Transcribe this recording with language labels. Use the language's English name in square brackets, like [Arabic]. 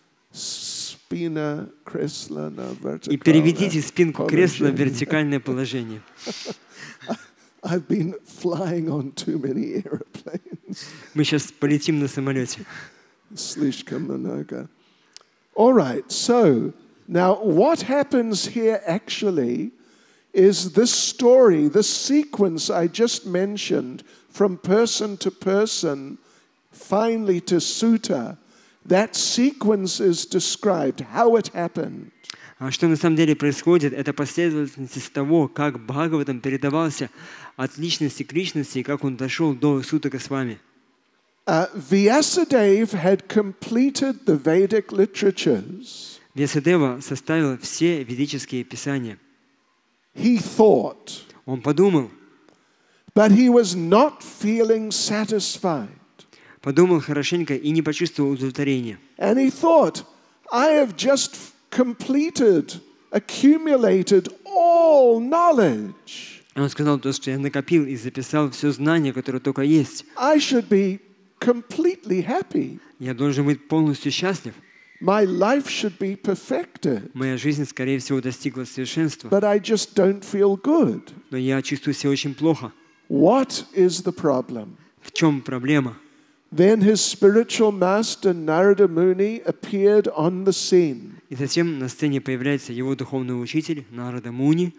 [Russian] Spina kresla na vertical. И переведите спинку кресла в вертикальное положение. [English] I've been flying on too many airplanes. [Russian] Мы сейчас полетим на самолете. Slishka manoga. [English] All right, so now what happens here actually is this story, this sequence I just mentioned, from person to person, finally to sutta, that sequence is described, how it happened. [Russian] А что на самом деле происходит, это последовательность того, как Бхагаватам передавался от личности к личности, и как он дошел до Сутака Свами. [English] Vyasadeva had completed the Vedic literatures. [Russian] Вьясадева составил все ведические писания. [English] He thought, [Russian] Он подумал, [English] but he was not feeling satisfied. [Russian] подумал хорошенько и не почувствовал удовлетворения. [English] And he thought, I have just completed, accumulated all knowledge. [Russian] Он сказал то, что я накопил и записал все знания, которые только есть. [English] I should be completely happy. [Russian] Я должен быть полностью счастлив. [English] My life should be perfected. [Russian] Моя жизнь, скорее всего, достигла совершенства. [English] But I just don't feel good. [Russian] Но я чувствую себя очень плохо. [English] What is the problem? [Russian] В чем проблема? [English] Then his spiritual master Narada Muni appeared on the scene. [Russian] И затем на сцене появляется его духовный учитель Нарада Муни.